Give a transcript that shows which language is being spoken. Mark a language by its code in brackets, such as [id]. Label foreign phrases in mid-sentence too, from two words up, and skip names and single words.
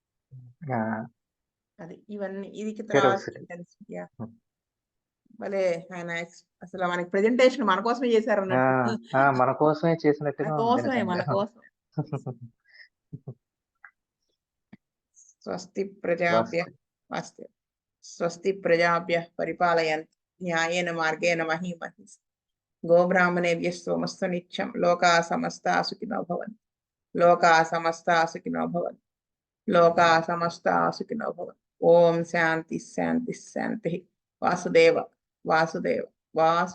[te] అది ఇవన్నీ ఇది భలే ఆయన అసలు మనకి ప్రెజెంటేషన్ మన కోసమే చేశారు అన్నట్టు. మన కోసమే చేసినట్టుగా మన కోసమే. [sa] స్వస్తి ప్రజాభ్య స్వస్తి. స్వస్తి ప్రజాభ్య పరిపాలయంతు న్యాయేన మార్గేణ మహీమహి గోబ్రాహ్మణేభ్యः సోమస్తు నిత్యం లోకా సమస్తా సుఖినో భవంతు లోకా సమస్తా సుఖినో భవంతు లోకా సమస్తా సుఖినో భవంతు. ఓం శాంతి శాంతి శాంతి. వాసుదేవ వాసుదేవ వాసు